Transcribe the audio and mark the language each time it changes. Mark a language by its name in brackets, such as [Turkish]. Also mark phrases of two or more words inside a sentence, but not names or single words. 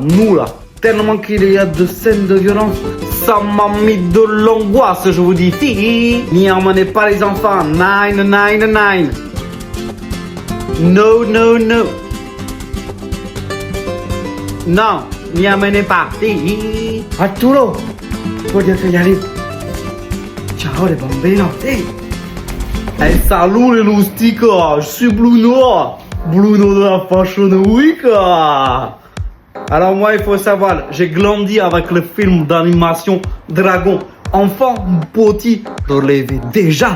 [French] Tellement qu'il y a de scènes de violence, ça m'a mis de l'angoisse, je vous dis. Si, n'y emmenez pas les enfants. 999. No. Non, n'y emmenez pas. Si. [Italian] Arturo, voglio che gli arrivi. [French] Ciao les bambino. Si. Hey, salut les loustiques, je suis Bruno de la Fashion Week. Alors moi, il faut savoir, j'ai grandi avec le film d'animation Dragon. Enfant, petit, je l'avais déjà.